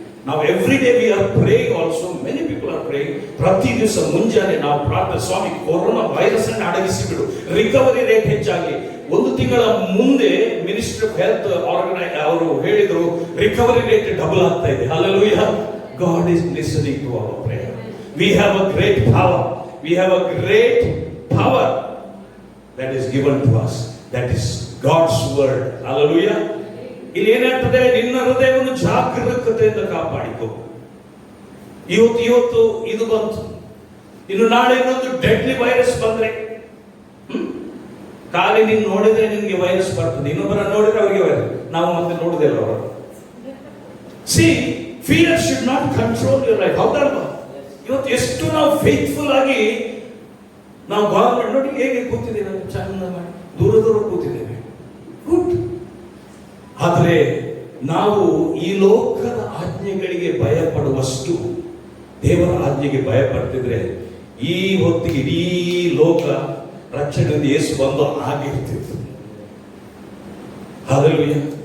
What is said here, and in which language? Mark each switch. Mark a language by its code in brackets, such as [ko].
[kn] ನಾವು [en] every day we are praying [kn] also, many people are praying. ಪ್ರತಿ ದಿವಸ ಮುಂಜಾನೆ ನಾವು ಪ್ರಾರ್ಥನೆ, ಸ್ವಾಮಿ ಕೊರೋನಾ ವೈರಸ್ ಅನ್ನು ಅಡಗಿಸಿ ಬಿಡು, ರಿಕವರಿ ರೇಟ್ ಹೆಚ್ಚಾಗಿ. 1 ತಿಂಗಳ ಮುಂದೆ [en] minister of health [kn] ಅವರು ಹೇಳಿದ್ರು ರಿಕವರಿ ರೇಟ್ ಡಬಲ್ ಆಗ್ತಾ ಇದೆ. [en] Hallelujah. God is listening to our prayer. We have a great power. We have a great power that is given to us. That is God's word. Hallelujah. [kn] ಇಲ್ಲಿ ಏನಾಗ್ತದೆ, ನಿನ್ನ ಹೃದಯವನ್ನು ಜಾಗರೂಕತೆಯಿಂದ ಕಾಪಾಡಿಕೊ. ಇವತ್ತು ಇದು ಬಂತು, ಇನ್ನು ನಾಳೆ ಇನ್ನೊಂದು ಡೆಡ್ಲಿ ವೈರಸ್ ಬಂದ್ರೆ, ಖಾಲಿ ನೀನು ನೋಡಿದ್ರೆ ನಿನ್ಗೆ ವೈರಸ್ ಬರ್ತದೆ, ಇನ್ನೊಬ್ಬರ ನೋಡಿದ್ರೆ ಅವರಿಗೆ ವೈರಸ್. ನಾವು ಮತ್ತೆ ನೋಡುದಿಲ್ಲ ಅವರು. [en] See, fear should not control your life. [kn] ಹೌದಲ್ವಾ? ಇವತ್ತು ಎಷ್ಟು ನಾವು ಫೇತ್ಫುಲ್ ಆಗಿ ನಾವು ಗವರ್ಮೆಂಟ್ ನೋಡಿ ಹೇಗೆ ಕೂತಿದ್ದೇವೆ, ಚಂದ ಮಾಡಿ ದೂರ ದೂರ ಕೂತಿದ್ದೇವೆ, ಗುಡ್. ಆದರೆ ನಾವು ಈ ಲೋಕದ ಆಜ್ಞೆಗಳಿಗೆ ಭಯ ಪಡುವಷ್ಟು ದೇವರ ಆಜ್ಞೆಗೆ ಭಯ ಪಡ್ತಿದ್ರೆ ಈ ಹೊತ್ತಿಗೆ ಇಡೀ ಲೋಕ ರಕ್ಷಣೆಯಿಂದ ಯೇಸು ಬಂದು ಆಗಿರ್ತಿತ್ತು. Hallelujah.